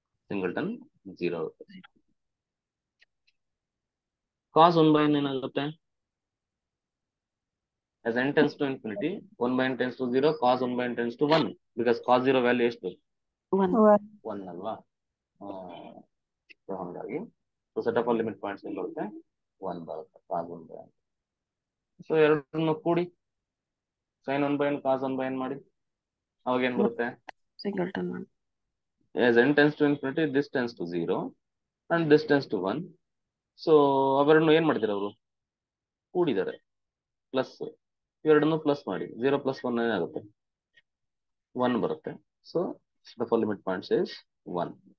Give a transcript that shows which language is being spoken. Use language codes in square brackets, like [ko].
[kn] Singleton 0 ಆಗುತ್ತೆ. cos 1/n ಏನಾಗುತ್ತೆ? [en] as n tends to infinity, 1/n tends to 0, cos 1/n tends to 1, because cos 0 [kn] value ಎಷ್ಟು? 1 ಅಲ್ವಾ? ಹಾಗಾಗಿ [en] set of all limit points [kn] ಏನು ಬರುತ್ತೆ? 1 ಬರುತ್ತೆ. cos 1/n. ಸೊ ಎರಡನ್ನು ಕೂಡಿ sin 1/n cos 1/n ಮಾಡಿ ಅವಾಗ ಏನ್ ಬರುತ್ತೆ? Singleton. [en] as n tends to infinity, this tends to 0 and this tends to 1. [kn] So ಅವೆರಡನ್ನು ಏನ್ ಮಾಡ್ತೀರ ಅವರು? ಕೂಡಿದ್ದಾರೆ, ಪ್ಲಸ್. ಇವೆರಡನ್ನು ಪ್ಲಸ್ ಮಾಡಿ 0 + 1 ಏನಾಗುತ್ತೆ? 1 ಬರುತ್ತೆ. [en] So set of all limit points is 1.